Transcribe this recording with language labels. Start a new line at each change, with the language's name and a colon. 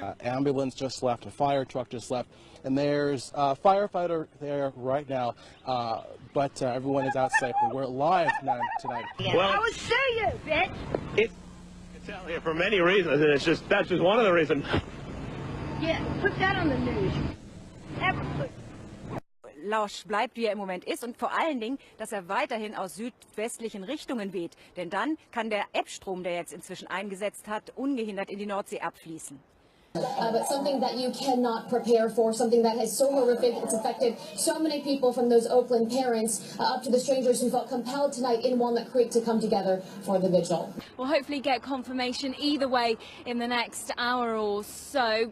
English: Ambulance just left, a fire truck just left, and there's a firefighter there right now, but everyone is out safely. We're live tonight. Well, I was serious, bitch. It's out here for many reasons, and that's just one of the reasons. Yeah, put that on the news.
German: Lausch bleibt, wie er im Moment ist, und vor allen Dingen, dass er weiterhin aus südwestlichen Richtungen weht. Denn dann kann der Ebbstrom, der jetzt inzwischen eingesetzt hat, ungehindert in die Nordsee abfließen.
English: But something that you cannot prepare for, something that is so horrific, it's affected so many people, from those Oakland parents up to the strangers who felt compelled tonight in Walnut Creek to come together for the vigil. We'll hopefully get confirmation either way in the next hour or so.